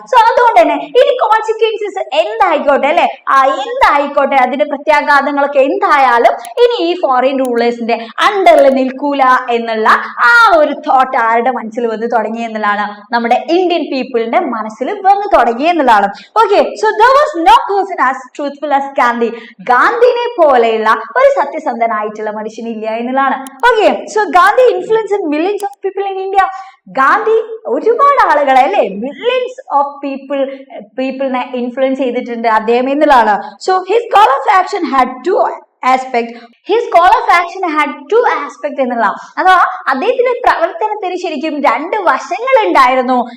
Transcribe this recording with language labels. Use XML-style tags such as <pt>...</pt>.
<ml>So അതുകൊണ്ട് തന്നെ ഇനി കോൺസിക്വൻസസ് എന്തായിക്കോട്ടെ അല്ലെ, എന്തായിക്കോട്ടെ, അതിന്റെ പ്രത്യാഘാതങ്ങളൊക്കെ എന്തായാലും ഇനി ഈ ഫോറിൻ റൂളേഴ്സിന്റെ അണ്ടറിൽ നിൽക്കൂല എന്നുള്ള ആ ഒരു തോട്ട് ആരുടെ മനസ്സിൽ വന്ന് തുടങ്ങി എന്നുള്ളതാണ്, നമ്മുടെ ഇന്ത്യൻ പീപ്പിളിന്റെ മനസ്സിൽ വന്ന് തുടങ്ങി എന്നുള്ളതാണ്.</ml> <en>Okay, so there was no person as truthful as Gandhi.</en> <ml>ഗാന്ധിനെ പോലെയുള്ള ഒരു സത്യസന്ധനായിട്ടുള്ള മനുഷ്യനില്ല എന്നുള്ളതാണ്.</ml> <en>Okay, so Gandhi influence millions of people in India.</en> <ml>Gandhi ഒരുപാട് ആളുകളെ അല്ലെ, മില്യൻസ് ഓഫ് പീപ്പിളിനെ ഇൻഫ്ലുവൻസ് ചെയ്തിട്ടുണ്ട് അദ്ദേഹം എന്നുള്ളതാണ്.</ml> <en>So his call of action had two aspect. His call of action had two aspect എന്നുള്ള,</en> <ml>അഥവാ അദ്ദേഹത്തിന്റെ പ്രവർത്തനത്തിന് ശരിക്കും രണ്ട് വശങ്ങൾ ഉണ്ടായിരുന്നു.</ml>